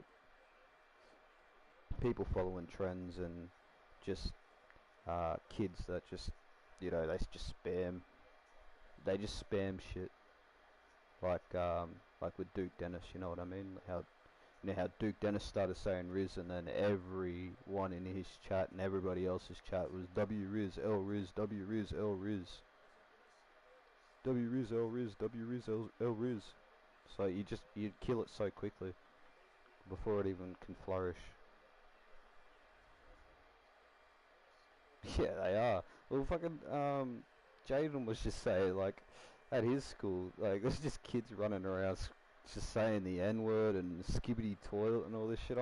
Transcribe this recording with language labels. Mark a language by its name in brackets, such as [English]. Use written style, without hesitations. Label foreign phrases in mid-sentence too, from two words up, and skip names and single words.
[English] People following trends and just kids that just, they just spam shit like with Duke Dennis, you know what I mean? How You know how Duke Dennis started saying Riz, and then everyone in his chat and everybody else's chat was W Riz, L Riz, W Riz, L Riz. W Riz, L Riz, W Riz, L Riz. So you'd kill it so quickly before it even can flourish. Yeah, they are. Well, fucking Jaden was just saying, like, at his school, like, there's just kids running around just saying the N-word and skibbity toilet and all this shit.